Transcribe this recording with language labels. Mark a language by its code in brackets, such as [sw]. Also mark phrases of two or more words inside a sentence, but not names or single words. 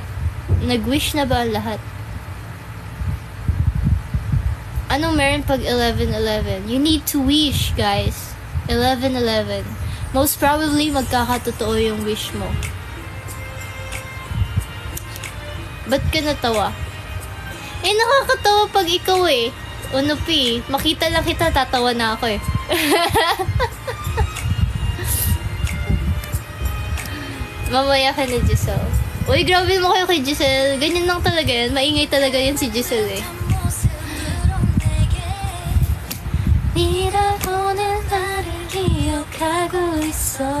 [tl] Nag-wish na ba ang lahat? Anong meron pag 11-11? [en] You need to wish, guys. 11-11. Most probably, [tl] magkakatotoo yung wish mo. Ba't ka natawa? Eh, nakakatawa pag ikaw eh. Unupi, makita lang kita, tatawa na ako eh. Mamaya ka na, Giselle. Uy, grabe mo kayo kay Giselle. Ganyan lang talaga yan. Maingay talaga yan si Giselle eh. [ko] 니라고는 나를 기억하고 있어.